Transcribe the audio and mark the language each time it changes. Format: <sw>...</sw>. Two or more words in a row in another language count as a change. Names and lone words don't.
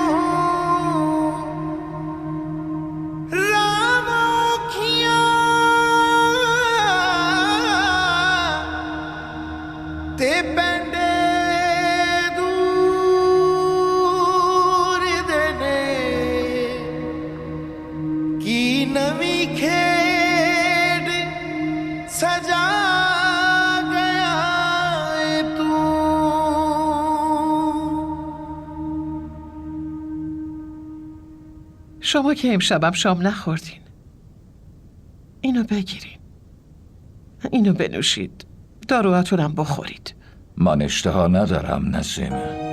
<pa>ਰਾਮੋਖੀਆਂ ਤੇ ਪੈਂਡੇ ਨਵੀਂ ਖੇਡ ਸਜਾ ਗਿਆ ਤੂੰ।</pa> <fa>شما که امشبم شام نخوردین. اینو بگیرین. اینو بنوشید. داروهاتونم بخورید. من اشتها ندارم نسیمه.</fa>